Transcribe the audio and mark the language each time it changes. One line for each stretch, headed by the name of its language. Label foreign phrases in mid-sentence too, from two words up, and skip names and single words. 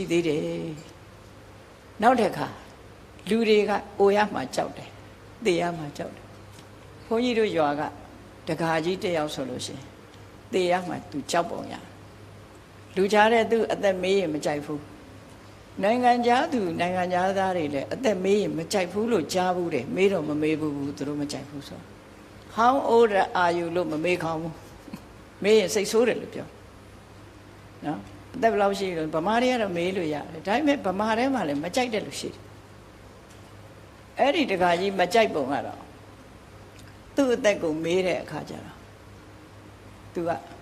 Burmese: သေးတယ်နောက်တစ်ခါလူတွေကအိုရမှကြောက်တယ်သေရမှကြောက်တယ်ဘုန်းကြီးတို့ရွာကတကာကြီးတယောက်ဆိုလို့ရှိရင်သေ ရမှသူကြောက်ပုံရလူကြားတဲ့သူအသက်မေးရင်မကြိုက်ဘူးနိုင်ငံသားသူနိုင်ငံသားတွေလည်း အသက်မေးရင်မကြိုက်ဘူးလို့ကြားဘူးတယ်မေးတော့မမေးဘူးသူတို့မကြိုက်ဘူးဆို
English: How old are you
Burmese: လို့မမေးခေါင်းဘူးမေးရင်စိတ်ဆိုးတယ်လို့ပြောနော်အသက်ဘယ်လောက်ရှိလို့ဗမာတွေကတော့မေးလို့ရတယ်ဒါပေမဲ့ဗမာထဲမှာလည်းမကြိုက်တဲ့လူရှိတယ်အဲ့ဒီတခါကြီးမကြိုက်ပုံကတော့သူ့အသက်ကိုမေးတဲ့အခါကျတော့သူက